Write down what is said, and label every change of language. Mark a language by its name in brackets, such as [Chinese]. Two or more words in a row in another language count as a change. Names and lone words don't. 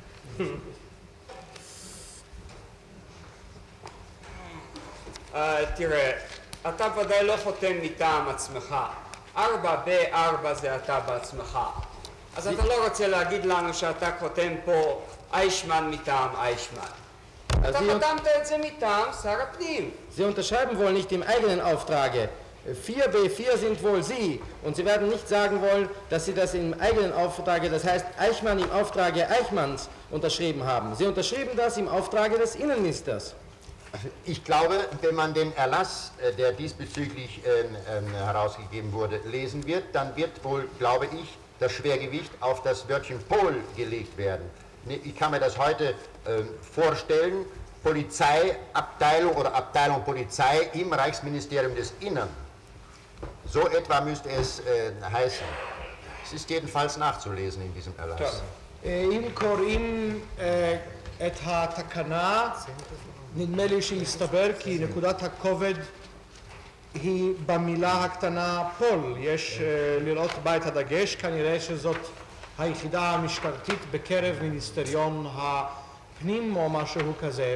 [Hebrew] תראה, אתה ודאי לא חותם מטעם עצמך. 4B4 זה אתה בעצמך. אז אתה לא רוצה להגיד לנו שאתה חותם פה איישמן מטעם איישמן. אתה חתמת את זה מטעם שר הפנים. [German] Sie unterschreiben wohl nicht im eigenen Auftrage. 4B4 sind wohl Sie. Und Sie werden nicht sagen wollen, dass Sie das im eigenen Auftrage, das heißt Eichmann im Auftrage Eichmanns unterschrieben haben. Sie unterschrieben das im Auftrage des Innenministers. Ich glaube, wenn man den Erlass, der diesbezüglich herausgegeben wurde, lesen wird, dann wird wohl, glaube ich, das Schwergewicht auf das Wörtchen Pol gelegt werden. Ich kann mir das heute vorstellen, Polizeiabteilung oder Abteilung Polizei im Reichsministerium des Innern. So etwa müsste es heißen. Es ist jedenfalls nachzulesen in diesem Erlass. [Hebrew] אם קוראים את התקנה, נדמה לי שיסתבר כי נקודת הכובד היא במילה הקטנה פול. יש לראות בה את הדגש, כנראה שזאת היחידה המשטרתית בקרב מיניסטריון הפנים או משהו כזה.